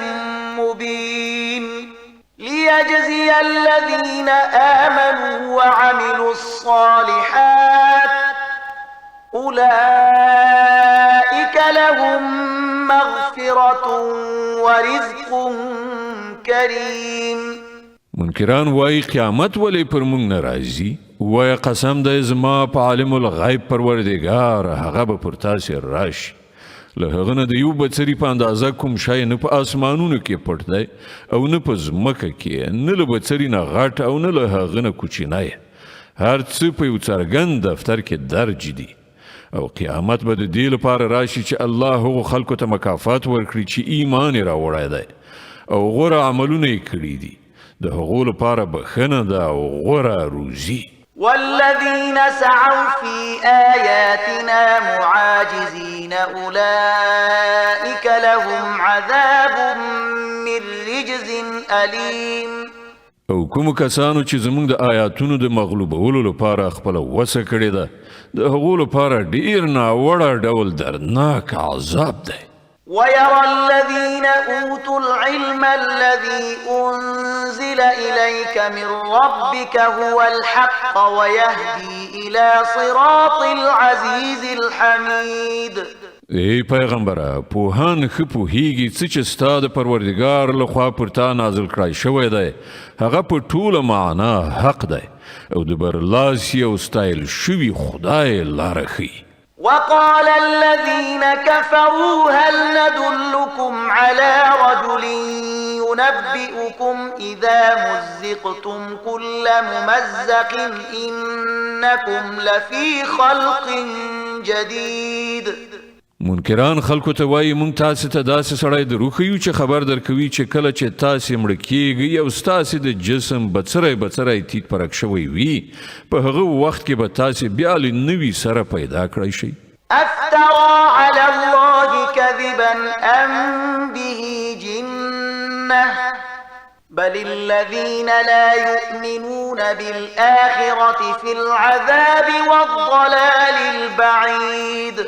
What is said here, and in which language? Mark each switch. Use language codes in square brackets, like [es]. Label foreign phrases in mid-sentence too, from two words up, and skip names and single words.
[ar] مبين ليجزي الذين آمنوا وعملوا الصالحات أولئك لهم مغفرة ورزق كريم. [ps] منکران وای قیامت ولی پر مونږ ناراضي، وای قسم د زما په [ar] عالم الغیب [ps] پروردگار هغه به پر تاسو راشي. له هغه نه د یو بڅري په اندازه کوم شی نه په اسمانونو کې پټ دی او نه په ځمکه کې، نه له بڅري نه غټ او نه له هغه نه کوچنی. هر څه په یو څرګند دفتر کې درج دي او قیامت به د دې لپاره راشي چې الله هغو خلکو ته مکافات ورکړي چې ایمان یې راوړی دی او غوره عملونه یې کړي دي. د هغو لپاره بخښنه ده او غوره روزي. [ar] والذين سعوا في آياتنا معاجزين أولئك لهم عذاب من رجز أليم. [ps] او کوم کسانو چې زموږ د آیاتونو د مغلوبولو لپاره خپل وسه کړې ده، د هغو لپاره ډیر ناوړه ډول دردناک عذاب دی. [ar] ويرى الذين أوتوا العلم الذي أنزل إليك من ربك هو الحق ويهدي إلى صراط العزيز الحميد. [ps] ای پیغمبره، پوهان ښه پوهیږي څه چې ستا د پروردګار لخوا پر تا نازل کړی شوی دی هغه په ټوله معنا حق دی او د برلاسي او ستایل شوي خدای لاره ښیي. [ar] وقال الذين كفروا هل ندلكم على رجل ينبئكم إذا مزقتم كل ممزق إنكم لفي خلق جديد. [ps] منکران خلکو ته وایي مونږ تاسو ته داسې سړی دروښیو چې خبر درکوي چې کله چې تاسې مړه کیږئ او ستاسې د جسم بڅری تیت پرک شوی وي په هغه وخت کې به تاسې بیا له نوي سره پیدا کړی شئ. [ar] افترى على الله كذبا أم به جنة بل الذين لا يؤمنون بالآخرة في العذاب والضلال البعيد.